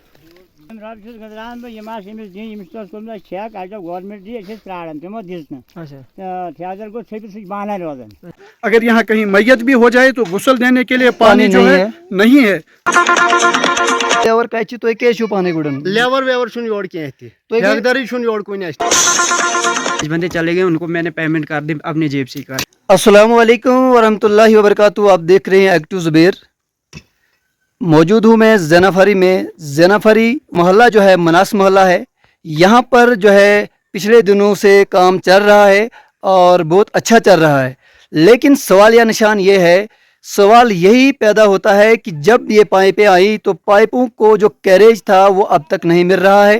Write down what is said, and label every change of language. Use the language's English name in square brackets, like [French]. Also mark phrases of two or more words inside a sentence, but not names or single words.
[Hindi] अगर यहाँ कहीं मैयत भी हो जाए तो गुस्ल देने के लिए पानी जो है नहीं है। [Kashmiri] लेवर कच्ची तो क्या पानी गुड़न लेवर वेवर छुन योड़ के ठेकेदारी छुन योड़ कोई नहीं। [Hindi] बंदे चले गए, उनको मैंने पेमेंट कर दी अपनी जेब से कर। अस्सलाम वालेकुम वरहमतुल्लाहि वबरकातुहू। आप देख रहे हैं एक्टिव ज़ुबैर। मौजूद हूँ मैं ज़ेनाफरी में। ज़ेनाफरी मोहल्ला जो है मनास मोहल्ला है। यहाँ पर जो है पिछले दिनों से काम चल रहा है और बहुत अच्छा चल रहा है, लेकिन सवाल या निशान ये है, सवाल यही पैदा होता है कि जब ये पाइपें आई तो पाइपों को जो कैरेज था वो अब तक नहीं मिल रहा है।